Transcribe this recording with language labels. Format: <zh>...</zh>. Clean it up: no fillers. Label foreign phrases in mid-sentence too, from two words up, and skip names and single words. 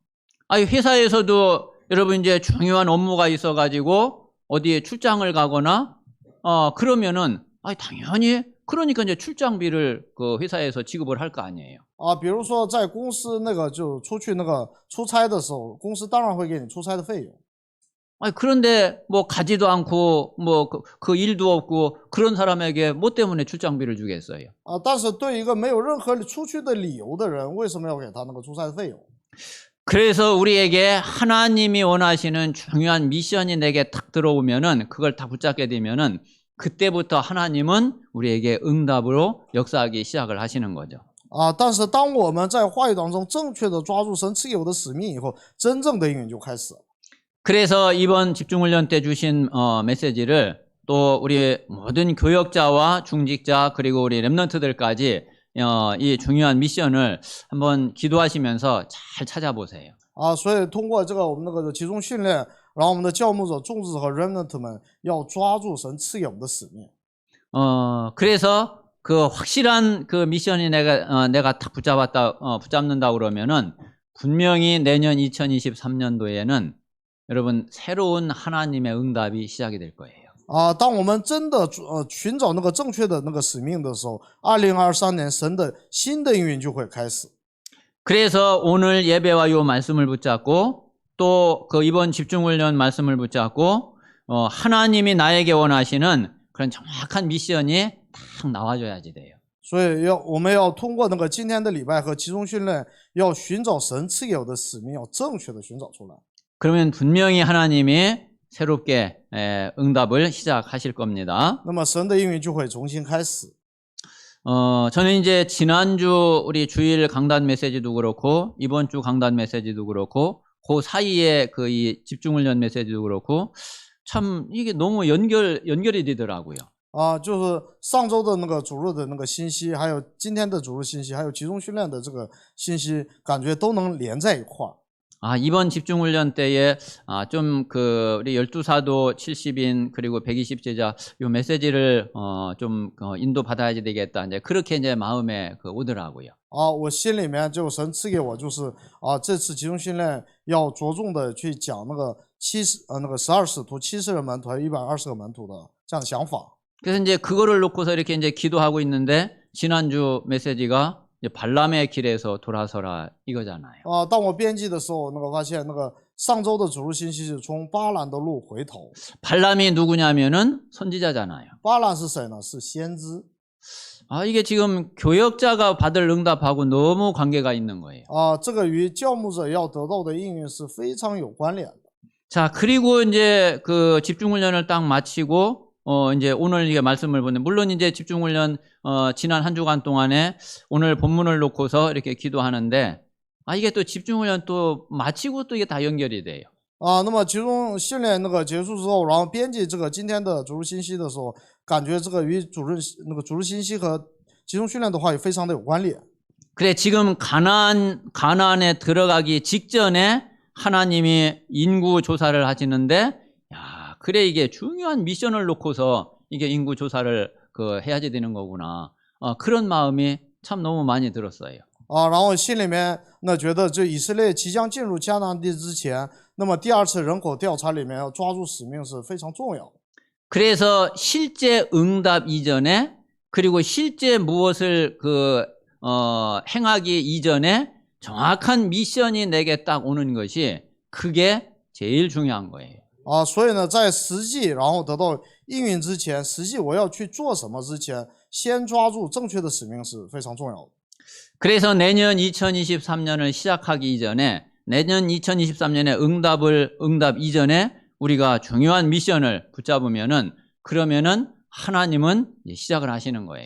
<ko>아니, 회사에서도 여러분 이제 중요한 업무가 있어가지고 어디에 출장을 가거나, 그러면은, 당연히, 그러니까 이제 출장비를 그 회사에서 지급을 할 거 아니에요.</ko> <zh>啊，比如说在公司那个就出去那个出差的时候，公司当然会给你出差的费用。</zh> <ko>그런데 뭐 가지도 않고 뭐 그 일도 없고 그런 사람에게 뭐 때문에 출장비를 주겠어요?</ko> <zh>啊，但是对一个没有任何出去的理由的人，为什么要给他那个出差的费用？</zh> <ko>그래서 우리에게 하나님이 원하시는 중요한 미션이 내게 탁 들어오면은 그걸 다 붙잡게 되면은 그때부터 하나님은 우리에게 응답으로 역사하기 시작을 하시는 거죠.</ko> <zh>啊，但是当我们在话语当中正确的抓住神赐给我的使命以后，真正的应允就开始了。</zh> <ko>그래서 이번 집중훈련 때 주신 메시지를 또 우리 모든 교역자와 중직자 그리고 우리 렘넌트들까지 이 중요한 미션을 한번 기도하시면서 잘 찾아보세요.</ko> <zh>啊，所以通过这个我们那个集中训练，然后我们的教牧者、众志和 remnant 们要抓住神赐给我们的使命。</zh> <ko>그래서 그 확실한 그 미션이 내가 딱 붙잡는다 그러면은 분명히 내년 2023년도에는 여러분 새로운 하나님의 응답이 시작이 될 거예요.</ko> <zh>啊，当我们真的寻找那个正确的那个使命的时候，2023年神的新的应允就会开始。</zh> <ko>그래서 오늘 예배와 요 말씀을 붙잡고 또 그 이번 집중훈련 말씀을 붙잡고 하나님이 나에게 원하시는 그런 정확한 미션이 딱 나와줘야지 돼요.</ko> <zh>所以我们要通过那个今天的礼拜和集中训练，要寻找神赐给我的使命，要正确的寻找出来。</zh> <ko>그러면 분명히 하나님이 새롭게 응답을 시작하실 겁니다.</ko> <zh>那么神的应允就会重新开始。</zh> <ko>저는 이제 지난주 우리 주일 강단 메시지도 그렇고 이번 주 강단 메시지도 그렇고 그 사이에 그 이 집중훈련 메시지도 그렇고 참 이게 너무 연결이 되더라고요.</ko> <zh>啊，就是上周的那个主日的那个信息，还有今天的主日信息，还有集中训练的这个信息，感觉都能连在一块儿。</zh> <ko>이번 집중훈련 때에 좀 그 우리 12사도 70인 그리고 120제자 요 메시지를 좀 인도 받아야 되겠다. 이제 그렇게 이제 마음에 오더라고요.</ko> <zh>啊，我心里面就神赐给我就是这次集中训练要着重的去讲那个那个12使徒、70人门徒还有120个门徒的这样的想法。</zh> <ko>그래서 이제 그거를 놓고서 이렇게 이제 기도하고 있는데 지난주 메시지가 이제 발람의 길에서 돌아서라 이거잖아요.</ko> <zh>当我编辑的时候，那个发现那个上周的主日信息是从巴兰的路回头。</zh> <ko>발람이 누구냐면은 선지자잖아요.</ko> <zh>巴兰是谁呢？是先知。</zh> <ko>이게 지금 교역자가 받을 응답하고 너무 관계가 있는 거예요.</ko> <zh>这个与教牧者要得到的应允是非常有关联的。</zh> <ko>자, 그리고 이제 그 집중훈련을 딱 마치고 이제 오늘 이게 말씀을 보는 물론 이제 집중훈련 지난 한 주간 동안에 오늘 본문을 놓고서 이렇게 기도하는데 이게 또 집중훈련 또 마치고 또 이게 다 연결이 돼요.</ko> <zh>那么集中训练那个结束之后，然后编辑这个今天的主日信息的时候，感觉这个与主日信息和集中训练的话也非常的有关联。</zh> <ko>그래 지금 가나안에 들어가기 직전에 하나님이 인구 조사를 하시는데 그래 이게 중요한 미션을 놓고서 이게 인구 조사를 해야지 되는 거구나. 그런 마음이 참 너무 많이 들었어요.</ko> <zh>然后心里面觉得这以色列即将进入迦南地之前，那么第二次人口调查里面要抓住使命是非常重要。</zh> <ko>그래서 실제 응답 이전에 그리고 실제 무엇을 행하기 이전에 정확한 미션이 내게 딱 오는 것이 그게 제일 중요한 거예요.</ko> <zh>所以呢，在实际然后得到应允之前，实际我要去做什么之前，先抓住正确的使命是非常重要的。</zh> <ko>그래서 내년 2023년을 시작하기 이전에 내년 2023년에 응답 이전에 우리가 중요한 미션을 붙잡으면은 그러면은 하나님은 시작을 하시는 거예요.</ko>